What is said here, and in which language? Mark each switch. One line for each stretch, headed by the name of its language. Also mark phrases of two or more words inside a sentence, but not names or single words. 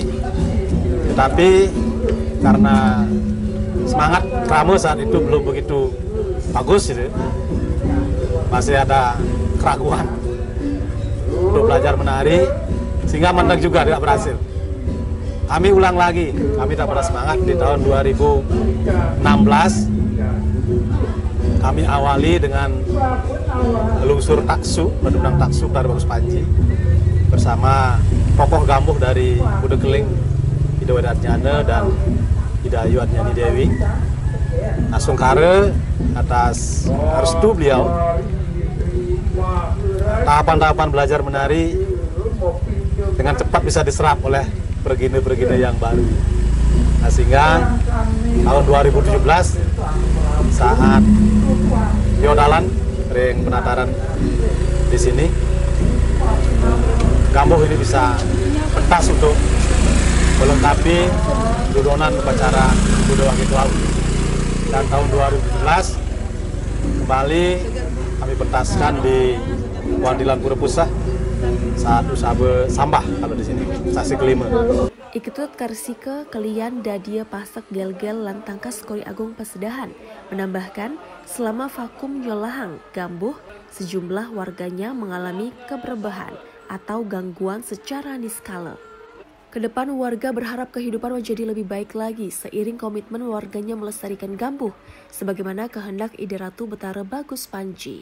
Indonesian: Tetapi karena semangat Kramo saat itu belum begitu bagus, gitu, masih ada keraguan untuk belajar menari, sehingga mandang juga tidak berhasil. Kami ulang lagi, kami dapat semangat di tahun 2016. Kami awali dengan lungsur taksu, Padunang Taksu Betara Bagus Panji, bersama tokoh Gamboh dari Buda Keling, Hidawadarjana dan Hidayu Adnyani Dewi. Nasungkare atas restu beliau, tahapan-tahapan belajar menari dengan cepat bisa diserap oleh pergine-pergine yang baru. Nah, sehingga tahun 2017 saat piodalan ring penataran di sini, Gamboh ini bisa pentas untuk melengkapi dudonan upacara Budaya Gitu Laut. Dan tahun 2017 kembali kami pentaskan di Wandilan Pura Pusah saat usaha sambah kalau di sini, sasi kelima. Iketut Karsika Kalian Dadia Pasak Gel-Gel Lantangkas Kori Agung Pasedahan menambahkan selama vakum Nyolahang Gambuh, sejumlah warganya mengalami keberbahan atau gangguan secara niskala. Kedepan warga berharap kehidupan menjadi lebih baik lagi seiring komitmen warganya melestarikan Gambuh sebagaimana kehendak Ide Ratu Betara Bagus Panji.